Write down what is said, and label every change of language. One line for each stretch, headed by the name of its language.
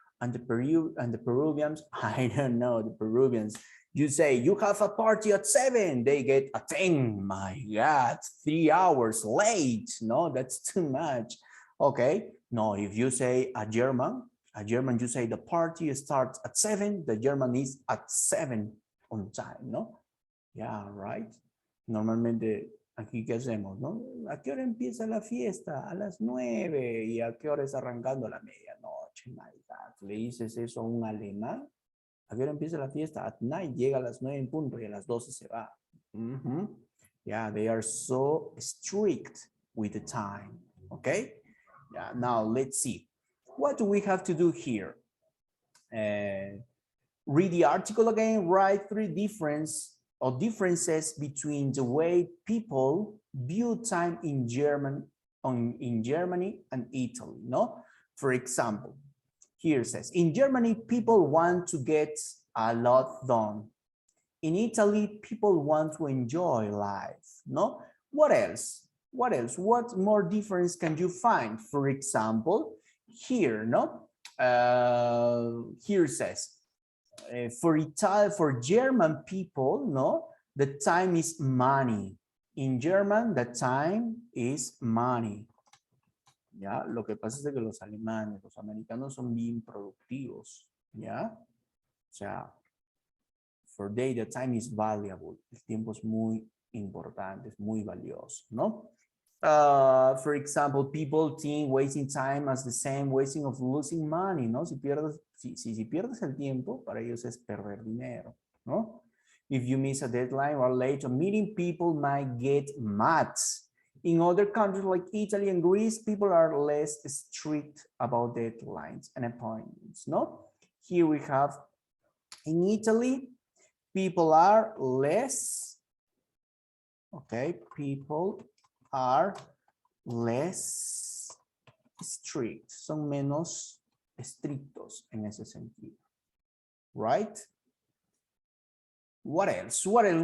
English: And the Peruvians, I don't know, the Peruvians, you say you have a party at 7, they get at 10. My God, 3 hours late. No, that's too much. Okay, no, if you say a German, you say the party starts at 7, the German is at 7 on time, no? Yeah, right.
Spanish: Normalmente, aquí qué hacemos, ¿no? ¿A qué hora empieza la fiesta? A las 9. ¿Y a qué hora es arrancando la medianoche? My God, ¿le dices eso a un alemán? ¿A qué hora empieza la fiesta?
English: At night,
Spanish: llega a las 9 en punto y a las 12 se va.
English: Yeah, they are so strict with the time. Okay? Yeah, now let's see. What do we have to do here? Read the article again, write 3 differences between the way people view time in Germany and Italy, no? For example, here it says, in Germany, people want to get a lot done. In Italy, people want to enjoy life, no? What else? What else? What more difference can you find? For example, here, no? Here it says, for German people, no, the time is money. In German, the time is money.
Spanish: Ya, lo que pasa es que los alemanes, los americanos son bien productivos, ya. O sea,
English: for they, the time is valuable.
Spanish: El tiempo es muy importante, es muy valioso, ¿no?
English: For example, people think wasting time as the same wasting of losing money, ¿no?
Spanish: Si pierdes el tiempo, para ellos es perder dinero, ¿no?
English: If you miss a deadline or late a meeting, people might get mad. In other countries like Italy and Greece, people are less strict about deadlines and appointments, no? Here we have, in Italy, people are less, okay, people are less strict,
Spanish: son menos estrictos en ese sentido,
English: right? What else? What else?